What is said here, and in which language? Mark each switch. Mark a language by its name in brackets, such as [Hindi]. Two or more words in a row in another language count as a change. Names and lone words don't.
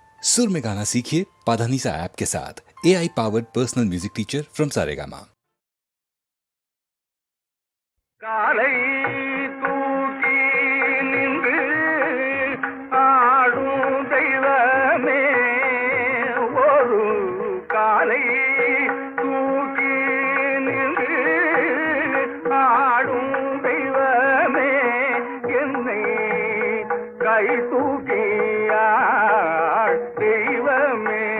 [Hindi] सुर में गाना सीखिए पाधानीसा ऐप के साथ। [English] AI powered personal music teacher from Saregama. [Tamil] காலை தூக்கி நின்று ஆடும் தெய்வமே, ஒரு காலை தூக்கி நின்று ஆடும் தெய்வமே, என்னை கை தூக்கியாள் தெய்வமே.